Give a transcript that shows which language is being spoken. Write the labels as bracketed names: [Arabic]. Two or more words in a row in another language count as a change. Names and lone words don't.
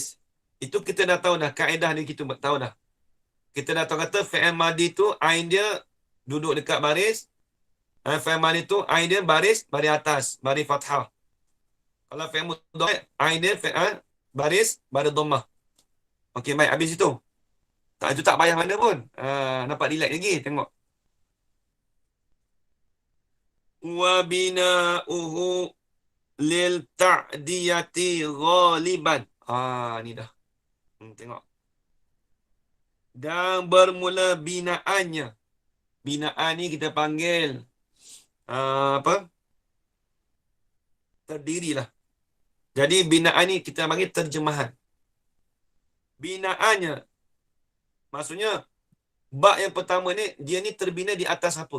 [Malay] Itu kita dah tahu dah kaedah ni, kita tahu dah. Kita dah tahu kata [Arabic] فعل ماضي [Malay] tu ain dia duduk dekat baris. [Arabic] فعل ماضي [Malay] tu ain dia baris atas, baris fathah. Kalau [Arabic] فعل مضارع' [Malay] ain dia baris dhammah. Okey, baik, habis itu. Itu tak payah mana pun. Nampak relax lagi, tengok. [Arabic] وبناؤه للتعدية غالبا. [Malay] Ni dah. Tengok. Dan bermula binaannya. Binaan ni kita panggil apa? Terdirilah. Jadi binaan ni kita panggil terjemahan. Binaannya maksudnya bab yang pertama ni dia ni terbina di atas apa?